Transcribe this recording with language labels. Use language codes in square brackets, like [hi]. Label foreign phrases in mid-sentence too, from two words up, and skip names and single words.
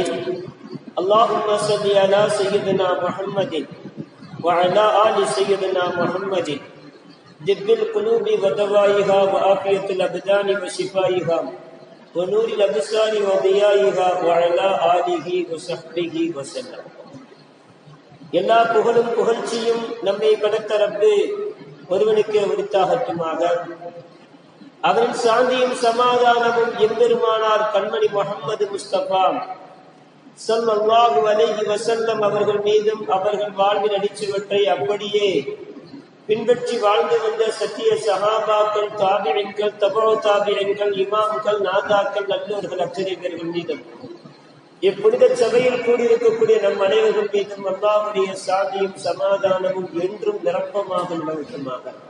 [ar] اللهم صل على سيدنا محمد وعلى آل سيدنا محمد طب القلوب ودوائها وعافية الأبدان وشفائها ونور الأبصار وضيائها وعلى آله وصحبه وسلم. [ta] எல்லா புகழும் புகழ்ச்சியும் நம்மை படைத்த ரப்பு ஒருவனுக்கு உரித்தாகட்டுமாக. அவரின் சாந்தியும் சமாதானமும் எம்பெருமானார் கண்மணி முஹம்மது முஸ்தபா [ar] صلى الله عليه وسلم [ta] அவர்கள் மீதும் அவர்கள் வாழ்வின் அடிச்சுவற்றை அப்படியே பின்பற்றி வாழ்ந்து வந்த சத்திய சஹாபாக்கள், தாபிஈன்கள், தபஉ தாபிஈன்கள், இமாம்கள், நாதாக்கள், நல்லோர்கள் அத்தனை பேர்கள் மீதும் இப்புனித சபையில் கூடியிருக்கக்கூடிய நம் அனைவர்கள் மீதும் அல்லாஹ்வுடைய சாந்தியும் சமாதானமும் என்றும் நிரப்பமாக நிலவட்டுமாக.